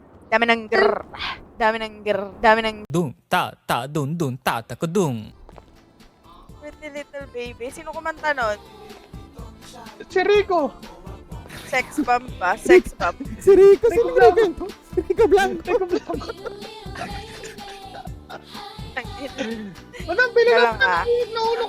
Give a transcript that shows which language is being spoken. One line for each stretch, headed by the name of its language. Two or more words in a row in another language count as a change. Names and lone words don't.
Filipino: Dami ng grrr. Dami ng grrr. Dami ng Dung, ta, ta, dun, dun, ta, ta, kudung. Pretty Little Baby. Sino kumanta nun? Si Rico. Sex bomb ba? Sex bomb. Si Rico, Rico sino Rico? Si Rico Blanco. Rico Blanco. Tangina. Madam, pili Kaya lang nga. naulo ko.